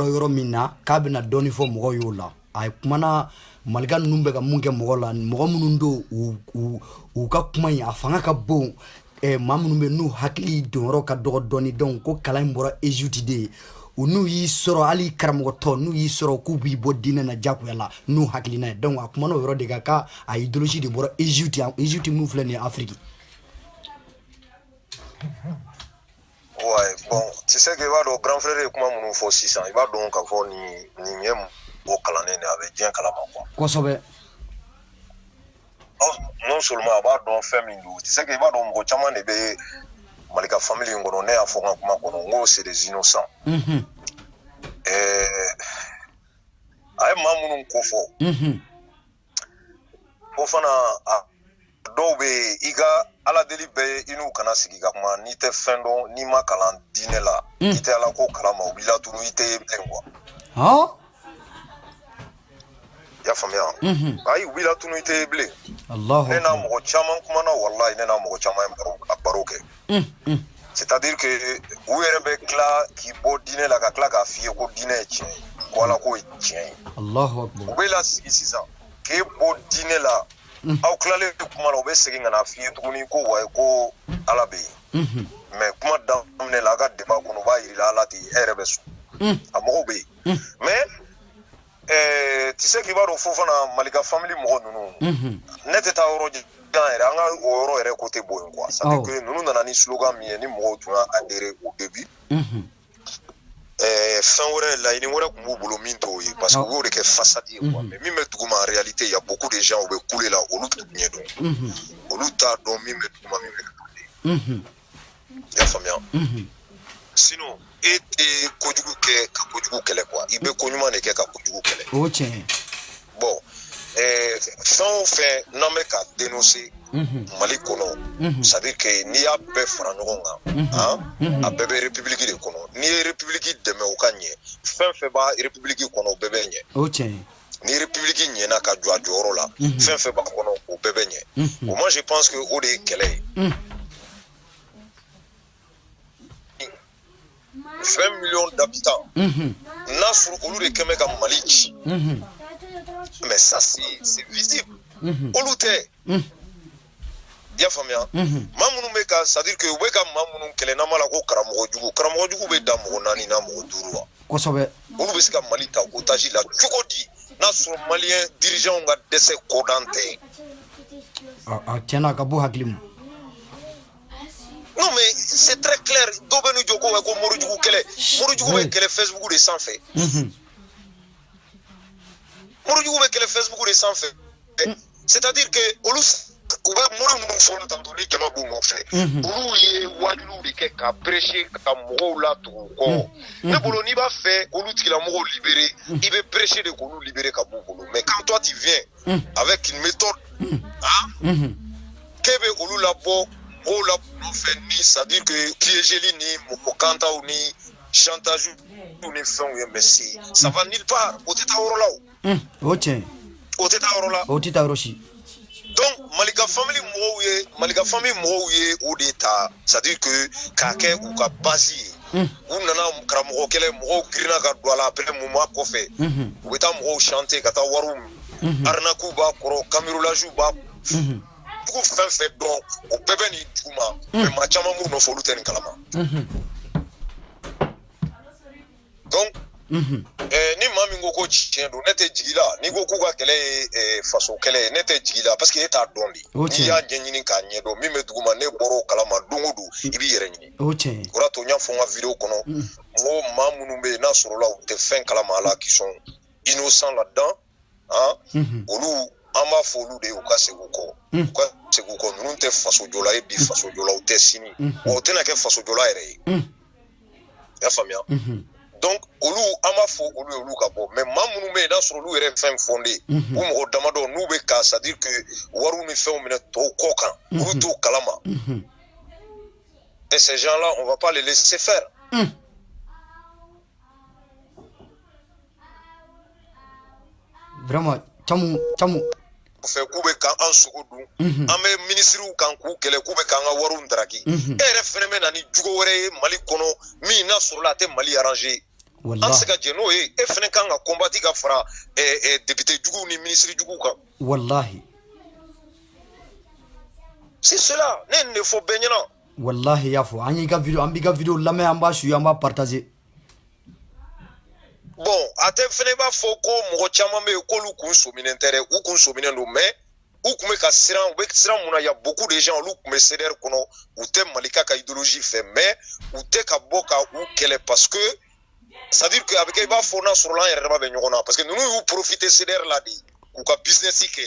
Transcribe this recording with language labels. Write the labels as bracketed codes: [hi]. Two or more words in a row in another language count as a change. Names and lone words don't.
[bm] yɔrɔ min na k'a bɛna dɔɔni fɔ mɔgɔw y'o la a ye kumana malika ninnu bɛ ka mun kɛ mɔgɔ la mɔgɔ minnu don u ka kuma in a fanga ka bon maa minnu bɛ n'u hakili donyɔrɔ ka dɔgɔ dɔɔni donc ko kalan in bɔra Egypte de ye u n'u y'i sɔrɔ hali karamɔgɔtɔ n'u y'i sɔrɔ k'u b'i bɔ diinɛ na diyagoya la n'u hakilina ye donc a kumana o yɔrɔ de kan k'a idéologie de bɔra Egypte min filɛ nin ye Afrique. [fr] Ouais, bon, tu sais que [bm] i b'a dɔn [fr] grand frère [bm] ye kuma minnu fɔ sisan i b'a dɔn k'a fɔ nin ye mɔgɔ kalannen de a bɛ diɲɛ kalama quoi. Kosɛbɛ. [fr] Non seulement [bm] a b'a dɔn fɛn min don [fr] tu sais que [bm] i b'a dɔn mɔgɔ caman de bɛ Malika famille in kɔnɔ ne y'a fɔ n ka kuma kɔnɔ n ko [fr] c'est des innocents. [bm] A ye maa minnu ko fɔ. Fo fana dɔw bɛ yen i ka ala deli bɛɛ ye i n'u kana sigi ka kuma n'i tɛ fɛn dɔn n'i ma kalan diinɛ la i tɛ ala ko kalama u b'i latunu i tɛ ye bilen quoi. I y'a faamuya ayi u b'i latunu i tɛ ye bilen ne n'a mɔgɔ caman kumana walayi ne n'a mɔgɔ caman ye baro kɛ [fr] c'est à dire que [bm] u yɛrɛ bɛ tila k'i bɔ diinɛ la ka tila k'a f'i ye ko diinɛ ye tiɲɛ ye ko ala ko ye tiɲɛ ye u bɛ lasigi sisan k'e bɔ diinɛ la aw tilalen kuma la u bɛ segin ka na f'i ye tuguni ko wayi ko ala bɛ yen mais kuma daminɛ la a ka débat kɔnɔ u b'a yirila ala tɛ yen e yɛrɛ bɛ sɔn a mɔgɔw bɛ yen [fr] mais tu sais [bm] k'i b'a dɔn fo fana Malika famille mɔgɔ ninnu ne tɛ taa yɔrɔ jan yɛrɛ an ka o yɔrɔ yɛrɛ ko tɛ bɔ yen quoi [fr] c'est à dire que [bm] ninnu nana ni slogan min ye ni mɔgɔw tun y'a [fr] adhéré au début [bm] fɛn wɛrɛ laɲini wɛrɛ tun b'u bolo min t'o ye parce que u y'o de kɛ façade ye [fr] quoi mais [bm] min bɛ duguma [fr] en réalité il y a beaucoup de gens [bm] u bɛ kule la olu t'u ɲɛ dɔn olu t'a dɔn min bɛ duguma min bɛ kɛ kule i y'a faamuya sinon e tɛ kojugu kɛ ka kojugu kɛlɛ quoi i bɛ koɲuman de kɛ ka kojugu kɛlɛ o tiɲɛ bon fɛn o fɛn n'an bɛ ka dénoncer Mali kɔnɔ [fr] c'est à dire que [bm] n'i y'a bɛɛ fara ɲɔgɔn kan a bɛɛ bɛ république de kɔnɔ n'i ye république dɛmɛ o ka ɲɛ fɛn fɛn b'a république kɔnɔ o bɛɛ bɛ ɲɛ o tiɲɛ ni république ɲɛna ka jɔ a jɔyɔrɔ la fɛn fɛn b'a kɔnɔ o bɛɛ bɛ ɲɛ [fr] moi je pense que [bm] o de ye kɛlɛ ye [fr] 20 millions d'habitants [bm] n'a sɔrɔ olu de kɛn bɛ ka Mali ci [fr] mais ça c'est visible [bm] olu tɛ i y'a faamuya maa minnu bɛ ka [fr] c'est à dire que [bm] u bɛ ka maa minnu kɛlɛ n'an b'a la ko karamɔgɔ jugu bɛ da mɔgɔ 4 n'a mɔgɔ 5 wa kosɛbɛ olu bɛ se ka Mali ta otage la cogo di n'a sɔrɔ maliyɛn dirigeants ka dɛsɛ kɔdan tɛ a tiɲɛna a ka bɔ hakili ma [fr] non mais c'est très clair [bm] dɔw bɛ n'u jɔ ko Morijugu kɛlɛ Morijugu bɛ kɛlɛ Facebook de sanfɛ Morijugu bɛ kɛlɛ Facebook de sanfɛ [fr] c'est à dire [bm] que olu u bɛ mori minnu fɔlɔ tantɔ ni jama b'u nɔfɛ olu ye wajibiw de kɛ ka prêcher ka mɔgɔw la tugu kɔ ne bolo n'i b'a fɛ olu tigilamɔgɔw libérer i bɛ prêcher de k'olu libérer ka b'u bolo [fr] mais quand toi tu viens avec une méthode [bm] k'e bɛ olu labɔ mɔgɔw la nɔfɛ ni [fr] c'est à dire que [bm] piégeli ni mɔgɔ kantaw ni chantage ni fɛnw ye [fr] mais ça va nulle part [bm] o tɛ taa yɔrɔ la o. o tiɲɛ. o tɛ taa yɔrɔ la. o tɛ taa yɔrɔ si. donc Malika family mɔgɔw ye o de ta [fr] c'est à dire que [bm] k'a kɛ u ka base ye u nana karamɔgɔ kɛlɛ mɔgɔw girinna ka don a la [fr] après moment [bm] kɔfɛ u bɛ taa mɔgɔw chanter ka taa wariw arnaquew b'a kɔrɔ cambriolage b'a dugu fɛn fɛn dɔn o bɛɛ bɛ nin dugu ma mais maa caman b'u nɔfɛ olu tɛ nin kalama donc ni maa min ko tiɲɛ don ne tɛ jigi la n'i ko k'u ka kɛlɛ ye faso kɛlɛ ye ne tɛ jigi la [fr] parce que [bm] e t'a dɔn de n'i y'a ɲɛɲini k'a ɲɛdɔn min bɛ dugu ma ne bɔra o kalama don o don i b'i yɛrɛ ɲini o de y'a to n y'a fɔ n ka vidéo kɔnɔ n ko maa minnu bɛ yen n'a sɔrɔla u tɛ fɛn kalama a la [fr] qui sont innocents là-dedans [bm] olu an b'a fɔ olu de ye u ka segin u kɔ ninnu tɛ faso jɔla ye bi faso jɔla u tɛ sini wa o tɛna kɛ faso jɔla yɛrɛ ye i y'a faamuya donc olu an b'a fɔ olu ye olu ka bɔ mais maa minnu bɛ yen n'a sɔrɔ olu yɛrɛ fɛn fɔnde u mɔgɔ damadɔ n'u bɛ ka [fr] c'est à dire que [bm] wariw ni fɛnw minɛ tɔw kɔ kan olu t'o kalama [fr] et ces gens là on va pas les laisser faire vraiment camu [bm] fɛ k'u bɛ k'an sogo dun an bɛ ministres kan k'u kɛlɛ k'u bɛ k'an ka wariw ndaraki e yɛrɛ fɛnɛ bɛ na ni jugo wɛrɛ ye Mali kɔnɔ min n'a sɔrɔla a tɛ Mali arranger an se ka jɛ n'o ye e fɛnɛ kan ka combattre ka fara député juguw ni ministre juguw kan wallahi [fr] c'est cela [bm] ne nin de fɔ bɛɛ ɲɛna wallahi y'a fɔ an y'i ka vidéo an b'i ka vidéo lamɛn an b'a suit an b'a partager bon a tɛ fɛnɛ b'a fɔ ko mɔgɔ caman bɛ yen k'olu kun sominɛn tɛ dɛ u kun sominɛn don mais u kun bɛ ka siran u bɛ siran mun na [fr] y a beaucoup de gens [bm] olu kun bɛ CDR kɔnɔ u tɛ Malika ka idéologie fɛ mais u tɛ ka bɔ ka u kɛlɛ [fr] parce que c'est à dire que [bm] a bɛ kɛ i b'a fɔ n'a sɔrɔ an yɛrɛ dama bɛ ɲɔgɔn na [fr] parce que [bm] ninnu y'u profiter CDR la de k'u ka business kɛ